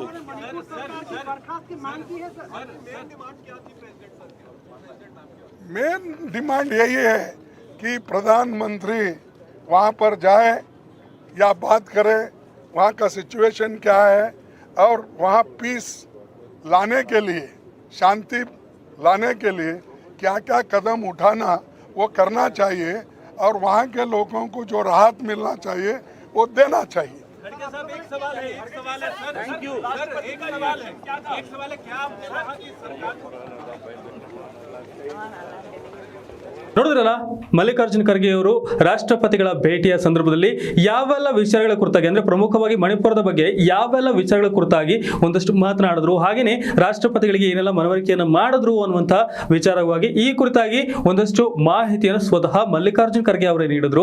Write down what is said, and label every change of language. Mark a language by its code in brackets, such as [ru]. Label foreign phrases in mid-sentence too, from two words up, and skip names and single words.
[hi] मेन डिमांड यही है कि प्रधानमंत्री वहाँ पर जाए या बात करे, वहाँ का सिचुएशन क्या है, और वहाँ पीस लाने के लिए, शांति लाने के लिए क्या क्या कदम उठाना वो करना चाहिए, और वहाँ के लोगों को जो राहत मिलना चाहिए वो देना चाहिए। साहब एक सवाल है सर, [en] thank you sir, [hi] एक सवाल है क्या आपने कहा कि सरकार [kn] ನೋಡಿದ್ರಲ್ಲ, ಮಲ್ಲಿಕಾರ್ಜುನ್ ಖರ್ಗೆ ಅವರು ರಾಷ್ಟ್ರಪತಿಗಳ ಭೇಟಿಯ ಸಂದರ್ಭದಲ್ಲಿ ಯಾವೆಲ್ಲ ವಿಚಾರಗಳ ಕುರಿತಾಗಿ, ಅಂದ್ರೆ ಪ್ರಮುಖವಾಗಿ ಮಣಿಪುರದ ಬಗ್ಗೆ ಯಾವೆಲ್ಲ ವಿಚಾರಗಳ ಕುರಿತಾಗಿ ಒಂದಷ್ಟು ಮಾತನಾಡಿದ್ರು, ಹಾಗೆಯೇ ರಾಷ್ಟ್ರಪತಿಗಳಿಗೆ ಏನೆಲ್ಲ ಮನವರಿಕೆಯನ್ನು ಮಾಡಿದ್ರು ಅನ್ನುವಂಥ ವಿಚಾರವಾಗಿ ಈ ಕುರಿತಾಗಿ ಒಂದಷ್ಟು ಮಾಹಿತಿಯನ್ನು ಸ್ವತಃ ಮಲ್ಲಿಕಾರ್ಜುನ್ ಖರ್ಗೆ ಅವರೇ ನೀಡಿದ್ರು.